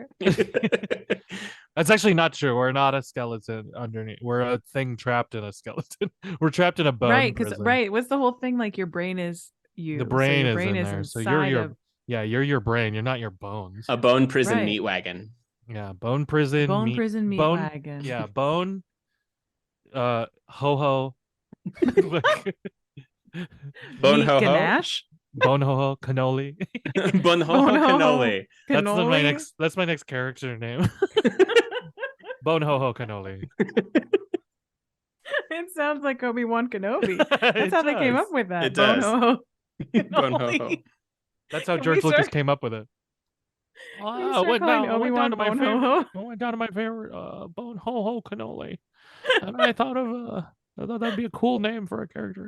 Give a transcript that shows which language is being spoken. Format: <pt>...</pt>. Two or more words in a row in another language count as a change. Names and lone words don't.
<en>That's actually not true. We're not a skeleton underneath. We're a thing trapped in a skeleton. We're trapped in a bone. Right, because prison. what's the whole thing? Like your brain is you. The brain, so your is brain in is there. So inside you're of... you're your brain. You're not your bones. A bone prison Right. meat wagon. Yeah, bone prison. Bone prison meat wagon. Yeah, bone. Ho ho. Bone Meat ho ho. ganache. Bone ho ho cannoli. Bone ho ho cannoli. That's my next character name. Bone ho ho cannoli. It sounds like Obi-Wan Kenobi. That's It how they came does. up with that. It Bone does. ho ho. Bone ho ho. cannoli. That's how Can George we Lucas start- came up with it. we I start went calling down, I went Obi-Wan down to my Bone Ho favorite. Ho? I went down to my favorite bone ho ho cannoli, and I thought that'd be a cool name for a character.</en>